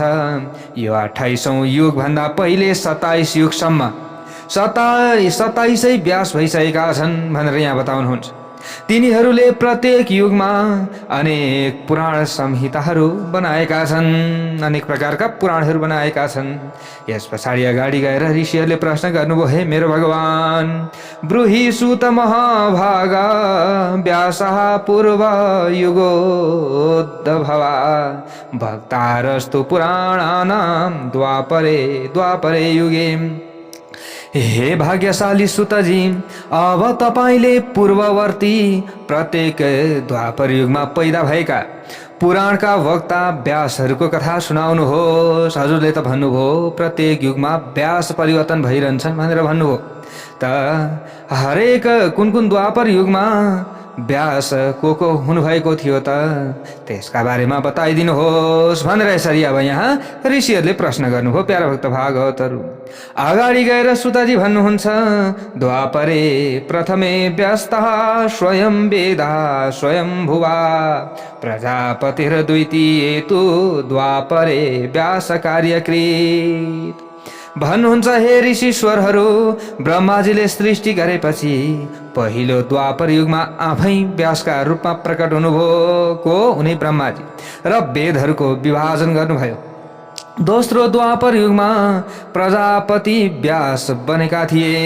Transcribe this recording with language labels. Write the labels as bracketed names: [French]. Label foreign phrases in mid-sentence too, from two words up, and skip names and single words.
[Nepali] यो 28औं युग भन्दा पहिले 27 युगसम्म 27 व्यास भइसकेका छन् भनेर यहाँ बताउनुहुन्छ। तिनीहरूले प्रत्येक युगमा अनेक पुराण संहिताहरू बनाएका छन्, अनेक प्रकारका पुराणहरू बनाएका छन्। यस पछाडि अगाडि गएर ऋषिहरूले प्रश्न गर्नुभयो, हे मेरो भगवान, [Sanskrit] ब्रूहि सुत महाभागा व्यासः पूर्व युगोद्भवा भक्तारस्तु पुराणानां द्वापरे युगे। [Nepali] हे भाग्यशाली सुतजी, अब तपाईले पूर्ववर्ती प्रत्येक द्वापर युगमा पैदा भएका पुराणका वक्ता व्यासहरूको कथा सुनाउनुहोस्। हजुरले त भन्नुभयो प्रत्येक युगमा व्यास परिवर्तन भइरहन्छन् भनेर भन्नुभयो। त हरेक कुन कुन द्वापर युगमा व्यास को हुनुभएको थियो त त्यसका बारेमा बताइदिनुहोस् भनेर यसरी अब यहाँ ऋषिहरूले प्रश्न गर्नुभयो। प्यारा भक्त भागवतहरू अगाडि गएर सुतजी भन्नुहुन्छ, [Sanskrit] द्वापरे प्रथमे व्यस्तः स्वयं वेदा स्वयं भुवा प्रजापतिर्द्वितीये तु द्वापरे व्यास कार्यकृत। [Nepali] भन्नुहुन्छ, हे ऋषिश्वरहरू, ब्रह्माजीले सृष्टि गरेपछि पहिलो द्वापर युगमा आफै व्यासका रूपमा प्रकट हुनुभयो को उनी ब्रह्माजी र वेदहरूको विभाजन गर्नुभयो। दोस्रो द्वापर युगमा प्रजापति व्यास बनेका थिए।